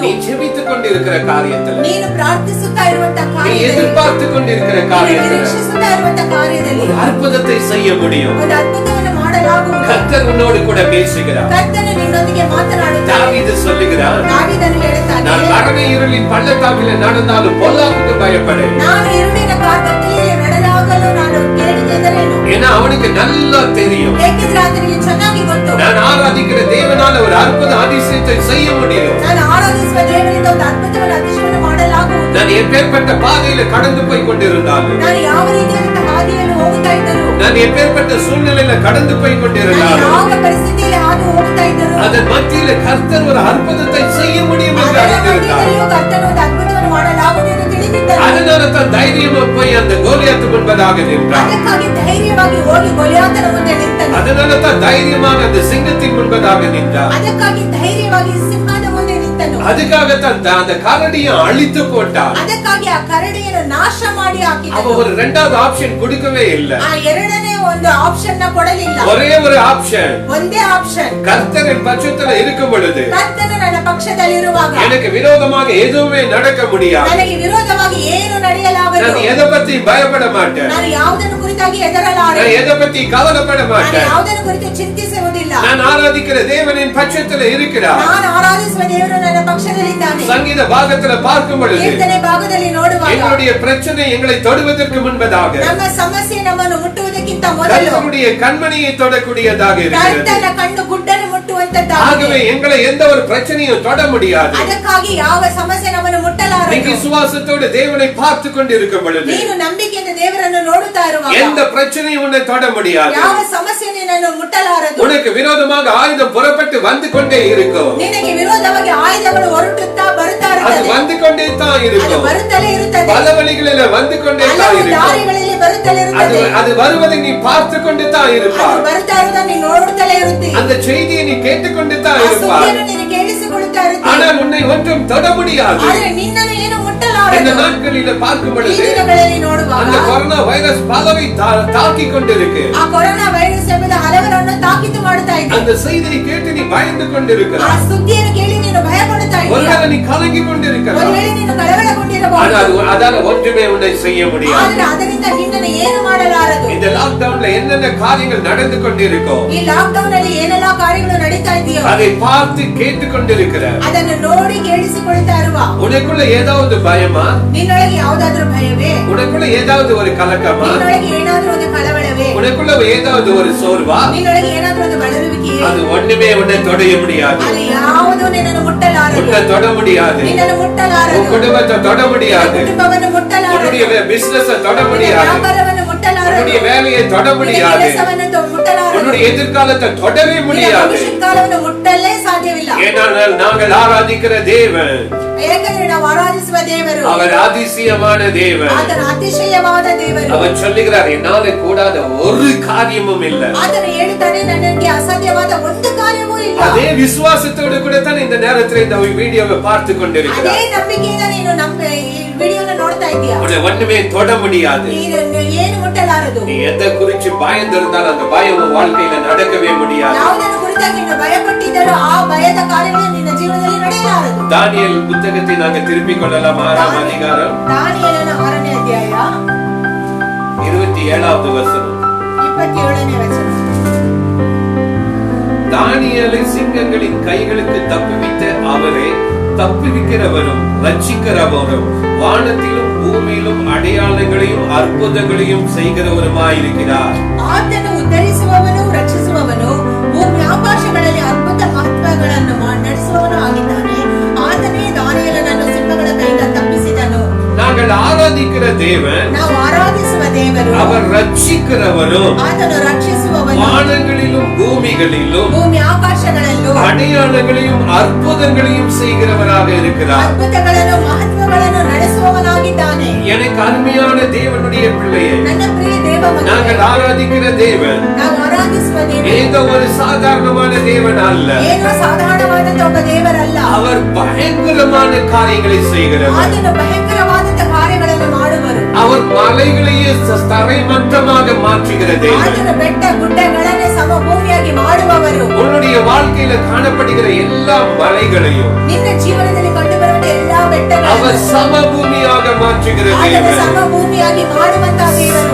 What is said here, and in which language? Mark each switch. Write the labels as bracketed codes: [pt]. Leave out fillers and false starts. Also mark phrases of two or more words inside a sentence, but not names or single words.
[ta] நீ ஜெபித்துக் கொண்டிருக்கிற காரியத்துல, [kn] ನೀನು ಪ್ರಾರ್ಥಿಸುತ್ತಾ ಇರುವಂತ [ta] நீ [kn] ಕಾರ್ಯದಲ್ಲಿ, [ta] எதிர்பார்த்து கொண்டிருக்கிற [kn] ನೀನು [ta] காரியத்துல [kn] ನಿರೀಕ್ಷಿಸುತ್ತಾ ಇರುವಂತ ಕಾರ್ಯದಲ್ಲಿ [ta] ஒரு அற்புதத்தை செய்ய முடியும். [kn] ಒಂದು ಅದ್ಭುತವನ್ನು ಮಾಡಲಾಗುವುದು. [ta] கர்த்தர் உன்னோடு கூட பேசுகிறார். [kn] ಕರ್ತನು ನಿನ್ನೊಂದಿಗೆ ಮಾತನಾಡುತ್ತಾನೆ. [ta] தாவீது சொல்லுகிறார், [kn] ದಾವೀದನು ಹೇಳುತ್ತಾನೆ, [ta] நான் மரண இருளின் பள்ளத்தாக்கில நடந்தாலும் பொல்லாப்புக்கு பயப்படேன். [kn] ನಾನು இருಳಿನ ಕತ್ತಲೆಯಲ್ಲಿ ನಡೆದಾಗಲೂ ನಾನು ಕೇಳಿಗೆ ಹೆದರೇನು. [ta] ஏன்னா அவனுக்கு நல்லா தெரியும், [kn] ಏಕೆಂದರೆ ಆತನಿಗೆ ಚೆನ್ನಾಗಿ ಗೊತ್ತು, [ta] நான் ஆராதிக்கிற தேவனால ஒரு அற்புத அதிசயத்தை செய்ய முடியும். [kn] ನಾನು ಆರಾಧಿಸುವ ದೇವರಿಂದ ಒಂದು ಅದ್ಭುತವನ್ನು ಅತಿಶಯವನ್ನು ಮಾಡಲಾಗುವುದು. [ta] நான் எப்பேற்பட்ட பாதையில கடந்து போய் கொண்டிருந்தாலும், [kn] ನಾನು ಯಾವ ರೀತಿಯಾದಂತಹ ಹಾದಿಯಲ್ಲಿ ಹೋಗುತ್ತಾ ಇದ್ದರು, [ta] நான் எப்பேற்பட்ட சூழ்நிலையில கடந்து போய் [kn] ನಾನು [ta] கொண்டிருந்தாலும், [kn] ಯಾವ ಪರಿಸ್ಥಿತಿಯಲ್ಲಿ ಹಾದು ಹೋಗುತ್ತಾ ಇದ್ದರು, [ta] அதன் மத்தியில கர்த்தர் ஒரு அற்புதத்தை செய்ய முடியும் என்று [kn] ಅದರ [ta] அறிந்திருந்தார். [kn] ಮಧ್ಯದಲ್ಲಿಯೂ ಕರ್ತನು ಒಂದು ಅದ್ಭುತವನ್ನು ಮಾಡಲಾಗುವುದು ಎಂದು ನಿಂತನು. [ta] அதனால தான் தைரியமா போய் அந்த கோலியாத்து முன்பதாக நின்றான். [kn] ಅದಕ್ಕಾಗಿ ಧೈರ್ಯವಾಗಿ ಹೋಗಿ ಗೊಲಿಯಾತನ ಮುಂದೆ ನಿಂತನು. [ta] அதனால தான் தைரியமாக அந்த சிங்கத்தின் முன்பதாக நின்றான். [kn] ಅದಕ್ಕಾಗಿ ಧೈರ್ಯವಾಗಿ ಸಿಂಹದ ಮುಂದೆ ನಿಂತನು. [ta] அதுக்காகத்தான் அந்த கரடியை அழித்து போட்டான். [kn] ಅದಕ್ಕಾಗಿ ಆ ಕರಡಿಯನ್ನು ನಾಶ ಮಾಡಿ ಹಾಕಿದನು. [ta] அவ ஒரு இரண்டாவது ஆப்ஷன் கொடுக்கவே இல்ல. [kn] ಆ ಎರಡನೇ ಒಂದು ಆಪ್ಷನ್ ನ ಕೊಡಲಿಲ್ಲ. [ta] ஒரே ஒரு ஆப்ஷன், [kn] ಒಂದೇ ಆಪ್ಷನ್. [ta] கர்த்தரின் பட்சத்துல இருக்கும் பொழுது, [kn] ಕರ್ತನು ನನ್ನ ಪಕ್ಷದಲ್ಲಿರುವಾಗ [ta] எனக்கு விரோதமாக எதுவுமே நடக்க முடியாது. [kn] ನನಗೆ ವಿರೋಧವಾಗಿ ಏನು ನಡೆಯಲಾಗದು. [ta] நான் எதை பத்தி பயப்பட மாட்டேன். [kn] ನಾನು ಯಾವುದನ್ನು ಕುರಿತಾಗಿ ಹೆದರಲಾರೆ. [ta] நான் எதை பத்தி கவலைப்பட [kn] ನಾನು [ta] மாட்டேன். [kn] ಯಾವುದನ್ನು ಕುರಿತು ಚಿಂತಿಸುವುದಿಲ್ಲ. [ta] நான் ஆராதிக்கிற தேவனின் பட்சத்துல இருக்கிறார். [kn] ನಾನು ಆರಾಧಿಸುವ ದೇವರು ನನ್ನ ಪಕ್ಷದಲ್ಲಿದ್ದಾನೆ. [ta] சங்கீத பாகத்துல பார்க்கும் பொழுது [kn] ಕೀರ್ತನೆ ಭಾಗದಲ್ಲಿ ನೋಡುವಾಗ [ta] எங்களுடைய பிரச்சனை எங்களை தொடுவதற்கு முன்பதாக [kn] ನಮ್ಮ ಸಮಸ್ಯೆ ನಮ್ಮನ್ನು ಮುಟ್ಟುವುದಕ್ಕಿಂತ ಮೊದಲು [ta] கர்த்தருடைய கண்மணியை தொடக்கூடியதாக இருக்கிறது. [kn] ಕರ್ತನ ಕಣ್ಣು ಗುಡ್ಡನ್ನು ಮುಟ್ಟುವಂತದ್ದಾಗಿದೆ. [ta] ஆகவே எங்களை எந்த ஒரு பிரச்சனையும் தொட முடியாது. [kn] ಅದಕ್ಕಾಗಿ ಯಾವ ಸಮಸ್ಯೆ ನಮ್ಮನ್ನು ಮುಟ್ಟಲಾರದು. [ta] நீ விசுவாசத்தோடு தேவனை பார்த்து கொண்டு இருக்கும் பொழுது [kn] ನೀನು ನಂಬಿಕೆಯಿಂದ ದೇವರನ್ನು ನೋಡುತ್ತಾ ಇರುವಾಗ [ta] எந்த பிரச்சனையும் உன்னை தொட முடியாது. [kn] ಯಾವ ಸಮಸ್ಯೆ ನಿನ್ನನ್ನು ಮುಟ್ಟಲಾರದು. [ta] உனக்கு விரோதமாக ஆயுதம் புறப்பட்டு வந்து கொண்டே இருக்கும். [kn] ನಿನಗೆ ವಿರೋಧವಾಗಿ ಆಯುಧಗಳು ಹೊರಟುತ್ತಾ ಬರುತ್ತಾ [ta] அது [kn] ಇರುತ್ತದೆ. [ta] வந்து கொண்டே தான் [kn] ಅದು [ta] இருக்கும். [kn] ಬರುತ್ತಲೇ ಇರುತ್ತದೆ. [ta] பல வழிகளில வந்து கொண்டே தான் [kn] ಹಲವು [ta] இருக்கும். [kn] ದಾರಿಗಳಲ್ಲಿ ಬರುತ್ತಲೇ ಇರುತ್ತದೆ. [ta] அது வருவதை நீ பார்த்து கொண்டு தான் இருப்பாய். [kn] ಅದು ಬರುತ್ತಾ ಇರುವುದನ್ನು ನೀನು ನೋಡುತ್ತಲೇ ಇರುತ್ತಿ. [ta] அந்த செய்தியை நீ கேட்டுக்கொண்டு தான் [kn] ಆ [ta] இருப்பாய். [kn] ಸುದ್ದಿಯನ್ನು ನೀನು ಕೇಳಿಸಿಕೊಳ್ಳುತ್ತಾ ಇರುತ್ತಿ. [ta] ஆனால் உன்னை ஒன்றும் தொட முடியாது. [kn] ಆದರೆ ನಿನ್ನನ್ನು ಏನು [ta] இந்த [kn] ಮುಟ್ಟಲಾರದು. [ta] நாட்களில பார்க்கும் [kn] ಈ [ta] பொழுது [kn] ದಿನಗಳಲ್ಲಿ ನೋಡುವಾಗ [ta] அந்த கொரோனா வைரஸ் பலவை தாக்கி கொண்டிருக்கு. [kn] ಆ ಕೊರೋನಾ ವೈರಸ್ ಎಂಬುದು ಹಲವರನ್ನು ತಾಕೀತು ಮಾಡುತ್ತಾ ಇದೆ. [ta] அந்த செய்தியை கேட்டு நீ பயந்து [kn] ಆ [ta] கொண்டிருக்கிறாய். [kn] ಸುದ್ದಿಯನ್ನು ಕೇಳಿ ನೀನು ಭಯಪಡುತ್ತಾ ಇದೆಯಾ? [ta] ஒருவேளை நீ கலங்கி கொண்டிருக்கிறாய். [kn] ಒಂದ್ವೇಳೆ ನೀನು ಕಳವಳಗೊಂಡಿರಬಹುದು. [ta] அதால ஒன்றுமே உன்னை செய்ய முடியாது. [kn] ಆದರೆ ಅದರಿಂದ ನಿನ್ನನ್ನು ಏನು ಮಾಡಲಾರದು. [ta] இந்த லாக்டவுன்ல என்னென்ன காரியங்கள் நடந்து கொண்டிருக்கோ [kn] ಈ ಲಾಕ್ಡೌನ್ ಅಲ್ಲಿ ಏನೆಲ್ಲಾ ಕಾರ್ಯಗಳು ನಡೀತಾ ಇದೆಯೋ [ta] அதை பார்த்து கேட்டு கொண்டிருக்கிற [kn] ಅದನ್ನು ನೋಡಿ ಕೇಳಿಸಿಕೊಳ್ತಾ ಇರುವ [ta] உனக்குள்ள ஏதாவது பயமா? [kn] ನಿನ್ನೊಳಗೆ ಯಾವುದಾದ್ರೂ ಭಯವೇ? [ta] உனக்குள்ள ஏதாவது ஒரு கலக்கமா? [kn] ನಿನ್ನೊಳಗೆ ಏನಾದ್ರೂ ಒಂದು ಕಳವಳವೇ? [ta] உனக்குள்ள ஏதாவது ஒரு சோர்வா? [kn] ನಿನ್ನೊಳಗೆ ಏನಾದ್ರೂ ಒಂದು ಬಳಲುವಿಕೆಯೇ? [ta] அது ஒண்ணுமே உன்னை தொட முடியாது. [kn] ಅದು ಯಾವುದೂ ನಿನ್ನನ್ನು ಮುಟ್ಟಲಾರದು. [ta] உன்னை தொட முடியாது. [kn] ನಿನ್ನನ್ನು ಮುಟ್ಟಲಾರದು. [ta] உன் குடும்பத்தை தொட முடியாது. [kn] ಕುಟುಂಬವನ್ನು ಮುಟ್ಟಲಾರದು. [ta] உன்னுடைய பிசினஸ் தொட முடியாது. [kn] ವ್ಯಾಪಾರವನ್ನು ಮುಟ್ಟಲಾರದು. [ta] உன்னுடைய வேலையை தொட முடியாது. [kn] ಕೆಲಸವನ್ನು ಮುಟ್ಟಲಾರದು. [ta] உன்னுடைய எதிர்காலத்தை தொடவே முடியாது. [kn] ಭವಿಷ್ಯತ್ ಕಾಲವನ್ನು ಮುಟ್ಟಲೇ ಸಾಧ್ಯವಿಲ್ಲ. [ta] ஏனென்றால் நாங்கள் ஆராதிக்கிற தேவன், [kn] ಏಕೆಂದರೆ ನಾವು ಆರಾಧಿಸುವ ದೇವರು [ta] அவர் அதிசயமான தேவன். [kn] ಆತನ ಅತಿಶಯವಾದ ದೇವರು. [ta] அவர் சொல்லுகிறார், என்னால கூடாத ஒரு காரியமும் இல்ல. [kn] ಆತನು ಹೇಳುತ್ತಾನೆ, ನನಗೆ ಅಸಾಧ್ಯವಾದ ಒಂದು ಕಾರ್ಯವೂ ಇಲ್ಲ. [ta] அதே விசுவாசத்தோடு கூட தான் இந்த நேரத்தில் இந்த வீடியோவை பார்த்து [kn] ಅದೇ [ta] கொண்டிருக்கிறார். [kn] ನಂಬಿಕೆಯಿಂದ ನೀನು ಈ ವಿಡಿಯೋನ ನೋಡ್ತಾ ಇದೀಯಾ? [ta] உன்னை ஒண்ணுமே தொட முடியாது. [kn] ನೀನು ಏನು ಮುಟ್ಟಲಾರದು. [ta] நீ எதை குறிச்சு பயந்திருந்தாலும் அந்த பயம் உன் வாழ்க்கையில நடக்கவே முடியாது. [kn] ಯಾವುದನ್ನು ಕುರಿತಾಗಿ ನೀನು ಭಯಪಟ್ಟಿದ್ದರೋ ಆ ಭಯದ ಕಾರ್ಯಗಳು ನಿನ್ನ ಜೀವನದಲ್ಲಿ ನಡೆಯಲಾರದು. [ta] தானியேல் புத்தகத்தை நாங்க திருப்பிக் கொள்ளலாம். 6ஆம் அதிகாரம் [kn] ದಾನಿಯೇಲನ 6ನೇ ಅಧ್ಯಾಯ [ta] 27வது வசனம். [kn] 27ನೇ ವಚನ. [ta] தானியேலை சிங்கங்களின் கைகளுக்கு தப்புவித்த அவரே தப்புவிக்கிறவரும் ரட்சிக்கிறவரும் வானத்திலும் பூமியிலும் அடையாளங்களையும் அற்புதங்களையும் செய்கிறவருமாயிருக்கிறார். [kn] ಆತನು ಉದ್ಧರಿಸುವವನು, ರಕ್ಷಿಸುವವನು, ಭೂಮಿ ಆಕಾಶಗಳಲ್ಲಿ ಅದ್ಭುತ ಮಹತ್ವಗಳನ್ನು ನಡೆಸುವವನು ಆಗಿದ್ದಾನೆ. ಆತನೇ ದಾನಿಯೇಲನನ್ನು ಸಿಂಹಗಳ ಕೈಯಿಂದ ತಪ್ಪಿಸಿದನು. [ta] நாங்கள் ஆராதிக்கிற தேவன், [kn] ನಾವು ಆರಾಧಿಸುವ ದೇವರು, [ta] அவர் ரட்சிக்கிறவரும் [kn] ಆತನು ರಕ್ಷಿಸುವವನು, [ta] வானங்களிலும் பூமிகளிலும் [kn] ಭೂಮಿ ಆಕಾಶಗಳಲ್ಲೂ [ta] அடையாளங்களையும் அற்புதங்களையும் செய்கிறவராக இருக்கிறார். [kn] ಅದ್ಭುತಗಳನ್ನು ಮಹತ್ವಗಳನ್ನು ನಡೆಸುವವನಾಗಿದ್ದಾನೆ. [ta] எனக்கு அருமையான தேவனுடைய பிள்ளையே, [kn] ನನ್ನ ಪ್ರಿಯ ದೇವ ಮಗನೇ, [ta] நாங்கள் ஆராதிக்கிற தேவன் [kn] ನಾವು ಆರಾಧಿಸುವ ದೇವರು [ta] ஏதோ ஒரு சாதாரணமான தேவன் அல்ல. [kn] ಏನೋ ಸಾಧಾರಣವಾದಂತ ಒಬ್ಬ ದೇವರಲ್ಲ. [ta] அவர் பயங்கரமான காரியங்களை செய்கிறவர். [kn] ಆತನು ಭಯಂಕರವಾದಂತ ಕಾರ್ಯಗಳನ್ನು ಮಾಡುವರು. [ta] அவர் மலைகளையே தரைமட்டமாக மாற்றுகிற தேவன். [kn] ಆತನು ಬೆಟ್ಟ ಗುಡ್ಡಗಳನ್ನೇ ಸಮಭೂಮಿಯಾಗಿ ಮಾಡುವವರು. [ta] உன்னுடைய வாழ்க்கையில காணப்படுகிற எல்லா மலைகளையும் [kn] ನಿನ್ನ ಜೀವನದಲ್ಲಿ ಕಂಡುಬರುವ ಎಲ್ಲಾ ಬೆಟ್ಟಗಳನ್ನು [ta] அவர் சமபூமியாக மாற்றுகிற [kn] ಆತನು [ta] தேவன். [kn] ಸಮಭೂಮಿಯಾಗಿ ಮಾಡುವಂತಹ ದೇವರು.